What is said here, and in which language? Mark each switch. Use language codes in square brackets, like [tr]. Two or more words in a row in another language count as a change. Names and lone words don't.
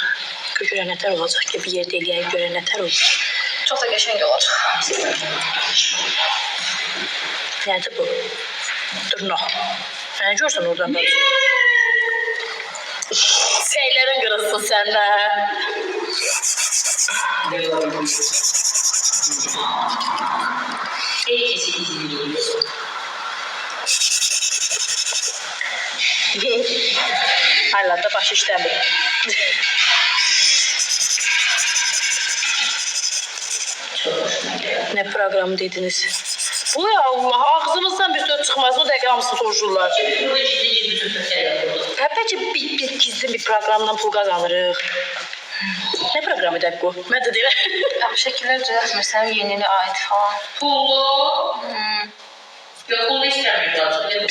[az] Görə nətər olacaq ki, bir yerdə eləyək görə nətər olacaq. Çox da qəşəng olacaq. Nədir bu? Dırnaq. Nə görsən oradan da? Şeylərin qırılsın səndə. [tr] Herkesi izliyoruz. [az] Ayla da başı işləmir. [tr] Ne programı dediniz? Bu [ar] ya Allah, [tr] ağzımızdan bir söz çıkmaz. [az] O dakika hamısı soruşurlar. Burada ciddi söhbətlər yapıyoruz. Bəlkə biz gizli bir proqramdan pul qazanırıq. [tr] Ne programı da bu? [az] Mən də deyirəm. Bu şəkillər düzəltmirsən, yenilə aid falan. Pullu. [tr] Yok pullu istemiyoruz artık.